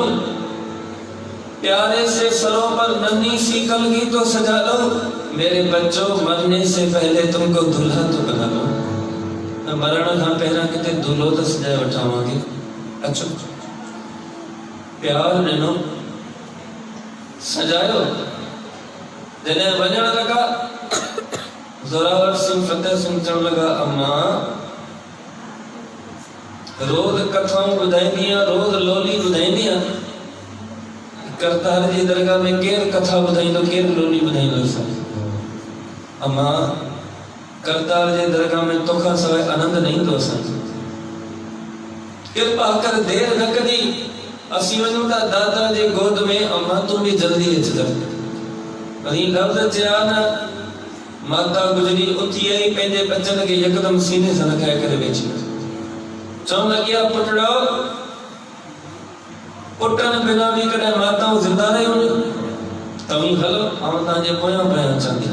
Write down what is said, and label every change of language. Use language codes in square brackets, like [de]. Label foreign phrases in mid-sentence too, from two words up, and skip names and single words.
[hi] प्यारे से सरों पर नन्ही सी कलगी तो सजा लो। मेरे बच्चों मरने से पहले तुमको दुल्हा तो बना लो। [sd] मरण खां पहिरां किथे दूल्हो तो सजाए वठावांगे। अचो प्यार ॾिनो सजायो। जॾहिं वञण लगा ज़ोरावर सिंह फतेह सिंह चवण लगा अम्मा रोज कथाऊं ॿुधाईंदी आहियां रोज लोली ॿुधाईंदी आहियां। करतार जी दरगाह में केर कथा ॿुधाईंदो केर लोली ॿुधाईंदो। अम्मा करतार जे दरगाह में तोखा सवाइ आनंद न ईंदो असांखे। कृपा कर देर न करी असीं वञूं था दादा जे गोद में। अम्मा तूं बि जल्दी अचजां। वरी लफ़्ज़ चया न माता गुजरी उथी आई पंहिंजे बचन खे यकदम सीने सां लॻाए करे वेठी चवण लॻी आहे पुटड़ो पुटन बिना भी कॾहिं माताऊं ज़िंदा रहियूं तव्हीं हलो आउं तव्हांजे पोयां पोयां अचां थी।